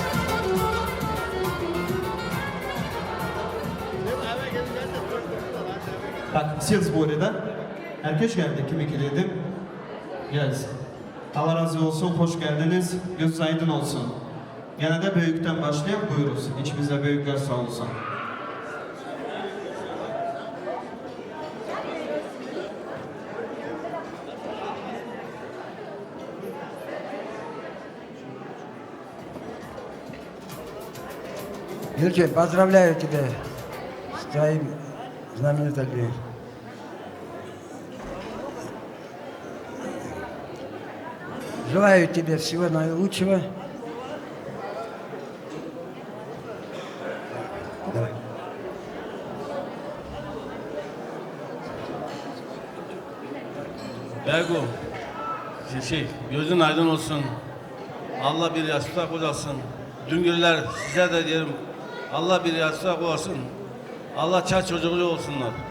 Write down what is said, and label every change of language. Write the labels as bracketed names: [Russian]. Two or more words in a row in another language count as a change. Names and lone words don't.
[Turkish] Bak, siz burada. Herkes geldi, kim ikiledim? Gelsin. Allah razı olsun, hoş geldiniz. Göz aydın olsun. Gene de büyükten başlayalım, buyuruz. İçimizde büyükler sağ olsun. [Russian] Юрчик, поздравляю тебя с твоим знаменитым днем. Желаю тебе всего наилучшего. Давай. [Turkish] Bergo, gözün aydın olsun. Allah bir yastığa koyasın. Düngürler size de diyelim. Allah bir yastığa koyasın. Allah çar çocuklu olsunlar.